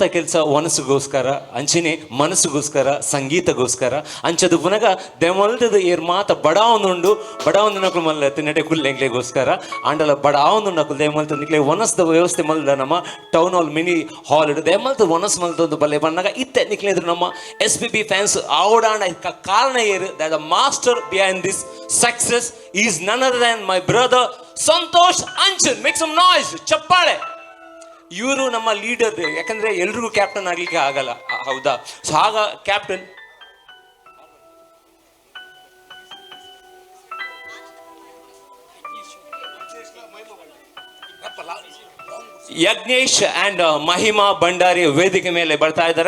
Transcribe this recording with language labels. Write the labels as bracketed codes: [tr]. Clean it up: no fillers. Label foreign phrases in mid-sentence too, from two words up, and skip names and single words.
[tcy] ಕೆಲಸ ಒನಸುಗೋಸ್ಕರ ಅಂಚೆನೆ ಮನಸ್ಸುಗೋಸ್ಕರ ಸಂಗೀತಗೋಸ್ಕರ ಅಂಚದು ಪುನಗ ದೆಮಲ್ತದ ಏರ್ ಮಾತ ಬಡಾವನುಂಡು ನಕಲು ಮಲ್ಲ ನೆಡೆ ಕುಲ್ಲೆಂಗ್ಲೆಗೋಸ್ಕರ ಆಂಡಲ ಬಡಾವನುಂಡು ದೆಮಲ್ತ ನಿಕ್ಲೆ ಒನಸ್ದ ವ್ಯವಸ್ಥೆ ಮಲ್ದ ನಮ್ಮ ಟೌನ್ ಹಾಲ್ ಮಿನಿ ಹಾಲ್ ಇಡು ದೆಮಲ್ತ ಒನಸ್ ಮಲ್ತೊಂದು ಬಲ್ಲೆ ಬಂದಾಗ ಇತ್ತೆ ನಿಕ್ಲೆದ್ರು ನಮ್ಮ SPB ಫ್ಯಾನ್ಸ್ ಆವಡಾಣ ಕಾರಣ ಏರು [en] the master behind this success is none other than my brother [tcy] ಸಂತೋಷ್ ಅಂಚನ್. [en] make some noise, ಚಪ್ಪಾಳೆ. [kn] ಇವರು ನಮ್ಮ ಲೀಡರ್, ಯಾಕಂದ್ರೆ ಎಲ್ರಿಗೂ ಕ್ಯಾಪ್ಟನ್ ಆಗ್ಲಿಕ್ಕೆ ಆಗಲ್ಲ, ಹೌದಾ? ಸೊ ಆಗ ಕ್ಯಾಪ್ಟನ್ ಯಜ್ಞೇಶ್ ಅಂಡ್ ಮಹಿಮಾ ಭಂಡಾರಿ ವೇದಿಕೆ ಮೇಲೆ ಬರ್ತಾ ಇದ್ದಾರೆ.